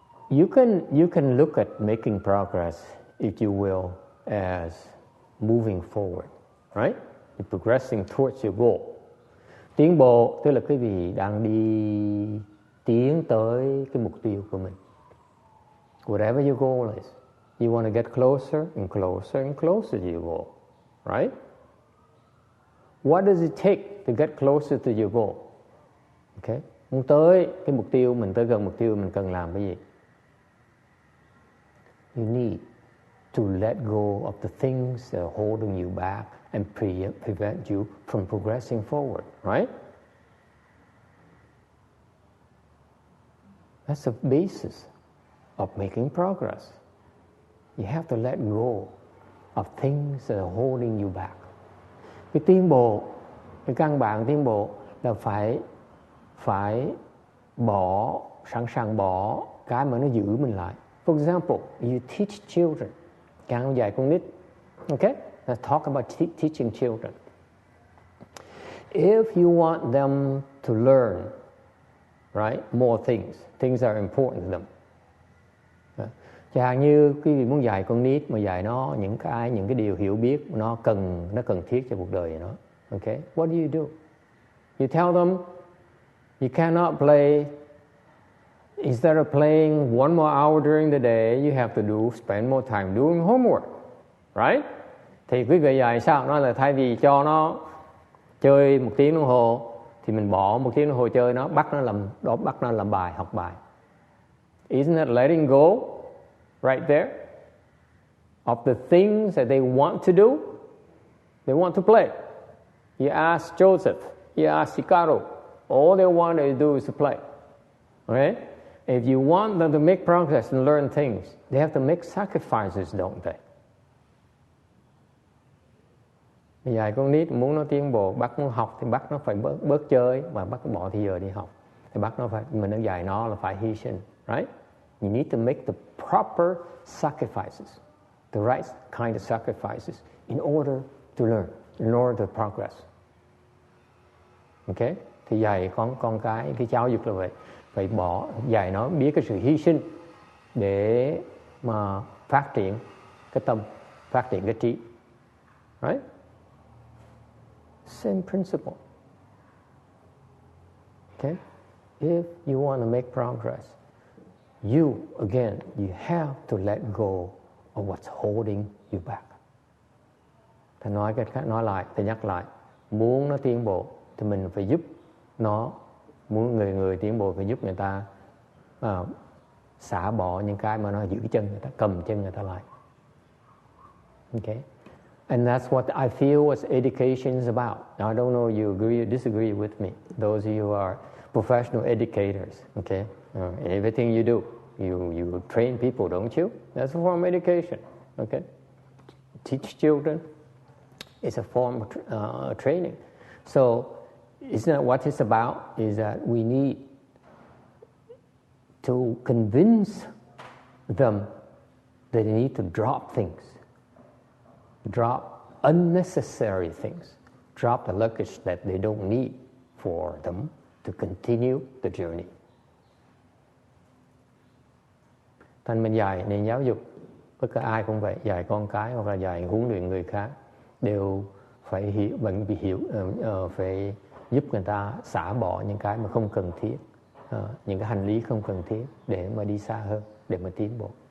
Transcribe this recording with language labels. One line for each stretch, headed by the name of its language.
English: You can look at making progress, if you will, as moving forward, right? You're progressing towards your goal.
Vietnamese: Tiến bộ tức là quý vị đang tiến tới cái mục tiêu của mình.
English: Whatever your goal is. You want to get closer and closer and closer to your goal, right? What does it take to get closer to your goal? Okay.
Vietnamese: Muốn tới cái mục tiêu, mình tới gần mục tiêu, mình cần làm cái gì?
English: You need to let go of the things that are holding you back and prevent you from progressing forward, right? That's the basis of making progress. You have to let go of things that are holding you back.
Vietnamese: Cái tiến bộ, cái căn bản tiến bộ là phải bỏ, sẵn sàng bỏ cái mà nó giữ mình lại.
English: For example, you teach children.
Vietnamese: Càng dạy con nít.
English: Okay? Let's talk about teaching children. If you want them to learn, right, more things that are important to them.
Vietnamese: Chẳng hạn như quý vị muốn dạy con nít mà dạy nó những cái điều hiểu biết nó cần thiết cho cuộc đời nó.
English: Okay? What do you do? You tell them you cannot play. Instead of playing one more hour during the day, you have to spend more time doing homework, right?
Vietnamese: Thì quý vị dạy sao? Nói là thay vì cho nó chơi 1 tiếng đồng hồ, thì mình bỏ 1 tiếng đồng hồ chơi nó, bắt nó làm bài, học bài.
English: Isn't that letting go right there of the things that they want to do? They want to play. You ask Joseph, you ask Ricardo, all they want to do is to play. Okay? If you want them to make progress and learn things, they have to make sacrifices, don't they?
Vietnamese: Dạy con nít muốn nó tiến bộ, bắt nó học thì bắt nó phải bớt chơi và bắt nó bỏ thì giờ đi học. Thì bắt nó phải, mình nó dạy nó là phải hy sinh, right?
English: You need to make the proper sacrifices, the right kind of sacrifices in order to learn, in order to progress. Okay?
Vietnamese: Thì dạy con cái giáo dục là vậy. Phải dạy nó biết cái sự hy sinh để mà phát triển cái tâm, phát triển cái trí.
English: Right? Same principle. Okay? If you want to make progress, you have to let go of what's holding you back.
Vietnamese: Ta nói cái khác, ta nhắc lại, muốn nó tiến bộ thì mình phải giúp nó, muốn người tiến bộ phải giúp người ta xả bỏ những cái mà nó giữ chân người ta, cầm chân người ta lại.
English: Okay? And that's what I feel what education is about. Now, I don't know you agree or disagree with me. Those of you who are professional educators, okay? Everything you do, you train people, don't you? That's a form of education, okay? Teach children is a form of training. So, isn't that what it's about? Is that we need to convince them that they need to drop things. Drop unnecessary things. Drop the luggage that they don't need for them to continue the journey.
Vietnamese: Thành mình dạy nền giáo dục, tất cả ai cũng vậy, dạy con cái hoặc là dạy huấn luyện người khác đều phải phải giúp người ta xả bỏ những cái mà không cần thiết, những cái hành lý không cần thiết để mà đi xa hơn, để mà tiến bộ.